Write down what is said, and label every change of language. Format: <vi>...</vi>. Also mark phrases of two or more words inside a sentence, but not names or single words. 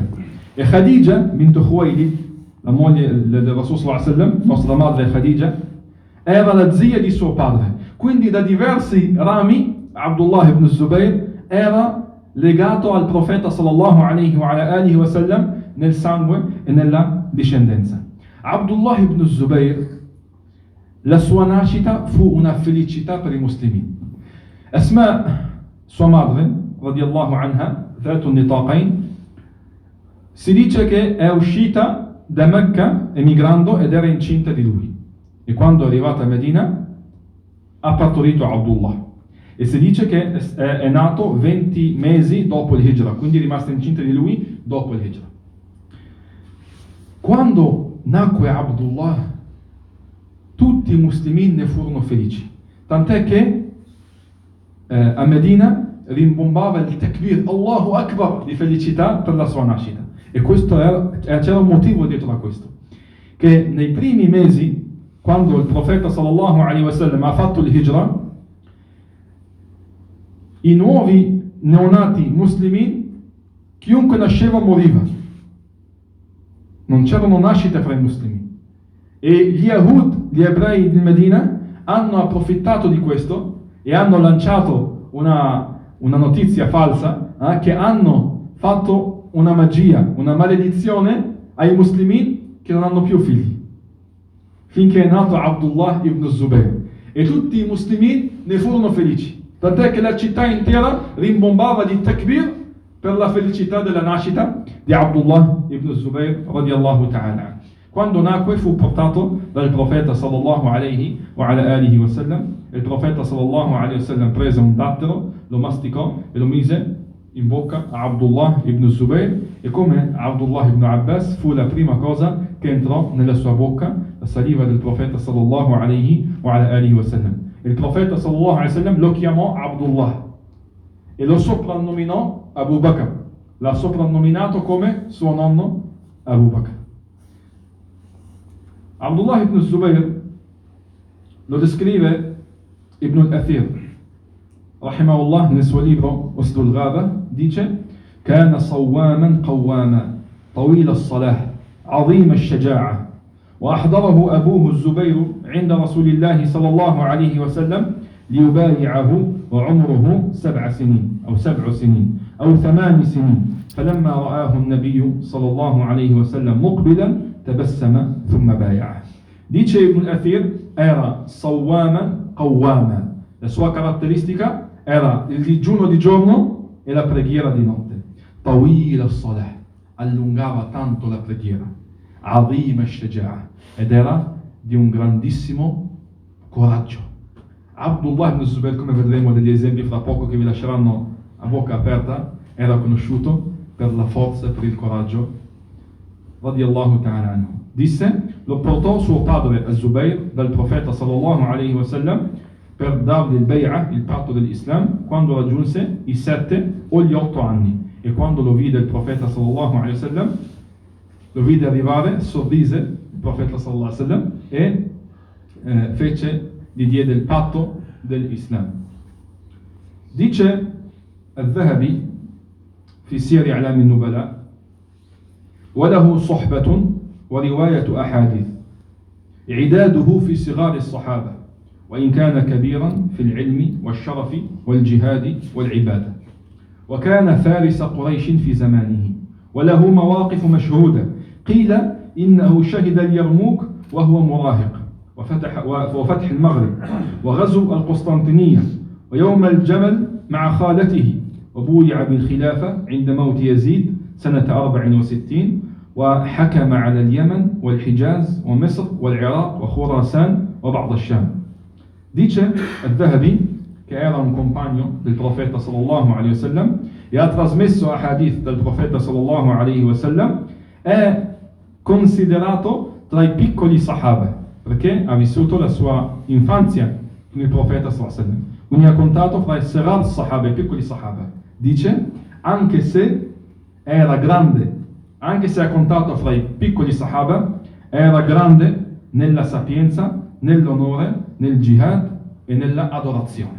<it>E Khadija bintu Khuwaylid, la moglie del Rasul</it> <ar>صلى الله عليه وسلم,</ar> <it>nostra madre Khadija, era la zia di suo padre. Quindi da diversi rami Abdullah ibn Zubayr era legato al profeta</it> <ar>صلى الله عليه وعلى آله وسلم</ar> <it>nel sangue e nella discendenza. Abdullah ibn Zubayr, la sua nascita fu una felicità per i muslimi. Asma, sua madre,</it> <ar>رضي الله عنها, ذات النطاقين,</ar> <it>si dice che è uscita da Mecca emigrando ed era incinta di lui. E quando è arrivata a Medina ha partorito Abdullah. E si dice che è nato 20 mesi dopo il Hijra, quindi è rimasta incinta di lui dopo il Hijra. Quando nacque Abdullah, tutti i muslimi ne furono felici, tant'è che a Medina rimbombava il takbir,</it> <ar>الله أكبر,</ar> <it>di felicità per la sua nascita. E c'era un motivo dietro a questo, che nei primi mesi, quando il profeta</it> <ar>صلى الله عليه وسلم</ar> <it>ha fatto il Hijra, i nuovi neonati muslimi, chiunque nasceva moriva, non c'erano nascite fra i muslimi, e gli Yahud, gli ebrei di Medina, hanno approfittato di questo e hanno lanciato una notizia falsa, che hanno fatto una magia, una maledizione ai muslimi che non hanno più figli, finché è nato Abdullah ibn Zubayr, e tutti i muslimi ne furono felici, tant'è che la città intera rimbombava di takbir per la felicità della nascita di Abdullah ibn Zubayr</it> <ar>رضي الله تعالى.</ar> <it>Quando nacque fu portato dal profeta</it> <ar>صلى الله عليه وعلى آله وسلم.</ar> <it>Il profeta</it> <ar>صلى الله عليه وسلم</ar> <it>prese un dattero, lo masticò e lo mise in bocca a Abdullah ibn Zubayr, e come Abdullah ibn Abbas fu la prima cosa che entrò nella sua bocca, la saliva del profeta</it> <ar>صلى الله عليه وعلى آله وسلم.</ar> <it>Il profeta</it> <ar>صلى الله عليه وسلم</ar> <it>lo chiamò Abdullah e lo soprannominò Abu Bakr, l'ha soprannominato come suo nonno Abu Bakr. Abdullah ibn Zubayr lo descrive Ibn al-Athir rahimahullah nel suo libro Usd al-Ghaba, dice:</it> <ar>كان صواما قواما طويل الصلاة عظيم الشجاعة وأحضره أبوه الزبير عند رسول الله صلى الله عليه وسلم ليبايعه وعمره 7 سنين أو 7 سنين أو 8 سنين، فلما رآه النبي صلى الله عليه وسلم مقبلا تبسم ثم بايعه.</ar> <it>Dice Ibn al-Athir, era</it> <ar>صواما قواما,</ar> <it>la sua caratteristica era il digiuno di giorno e la preghiera di notte.</it> <ar>طويل الصلاة,</ar> <it>allungava tanto la preghiera.</it> <ar>عظيم الشجاعة,</ar> <it>ed era di un grandissimo coraggio. Abdullah ibn Zubayr, come vedremo degli esempi fra poco che vi lasceranno a bocca aperta, era conosciuto per la forza e per il coraggio.</it> <ar>رضي الله تعالى عنه.</ar> <it>Disse, lo portò suo padre Az-Zubayr dal profeta</it> <ar>صلى الله عليه وسلم</ar> <it>per dargli il bay'ah, il patto dell'Islam, quando raggiunse i 7 o gli 8 anni. E quando lo vide il profeta</it> <ar>صلى الله عليه وسلم,</ar> <it>lo vide arrivare, sorrise il profeta</it> <ar>صلى الله عليه وسلم</ar> <it>e gli diede il patto dell'Islam. Dice Al-Dhahabi fi Siyar A'lam al-Nubala:</it> <ar>وله صحبة ورواية أحاديث إعداده في صغار الصحابة وإن كان كبيرا في العلم والشرف والجهاد والعبادة، وكان فارس قريش في زمانه وله مواقف مشهودة. قيل إنه شهد اليرموك وهو مراهق وفتح المغرب وغزو القسطنطينية ويوم الجمل مع خالته، وبويع بالخلافة عند موت يزيد سنة 64، وحكم على اليمن والحجاز ومصر والعراق وخراسان وبعض الشام.</ar> <it>Dice al-Dhahabi, che era un compagno del profeta</it> <ar>صلى الله عليه وسلم</ar> <it>e ha trasmesso hadith del profeta</it> <ar>صلى الله عليه وسلم,</ar> <it>è considerato tra i piccoli sahaba perché ha vissuto la sua infanzia con il profeta</it> <ar>صلى الله عليه وسلم,</ar> <it>quindi ha contato fra i</it> <ar>صغار الصحابة,</ar> <it>i piccoli sahaba. Dice, anche se era grande, anche se ha contato fra i piccoli sahaba, era grande nella sapienza, nell'onore, nel jihad e nella adorazione.</it>